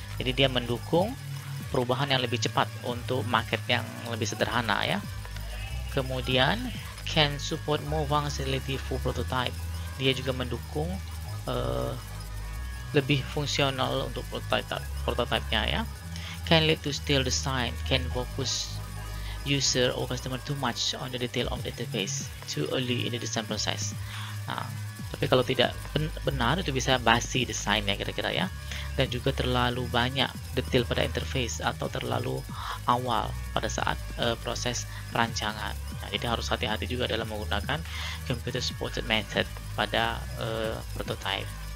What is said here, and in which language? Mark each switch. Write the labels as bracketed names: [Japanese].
[Indonesian] Jadi dia mendukung perubahan yang lebih cepat untuk market yang lebih sederhana ya. Kemudian [English] can support more functionality for prototype. [Indonesian] Dia juga mendukung lebih fungsional untuk prototype-nya ya. [English] Can lead to stale design, can focus user or customer too much on the detail of the interface too early in the design process. [Indonesian] Nah, tapi kalau tidak benar itu bisa basi desainnya kira-kira ya, dan juga terlalu banyak detail pada interface atau terlalu awal pada saat proses perancangan. Nah, jadi harus hati-hati juga dalam menggunakan computer supported method pada prototype.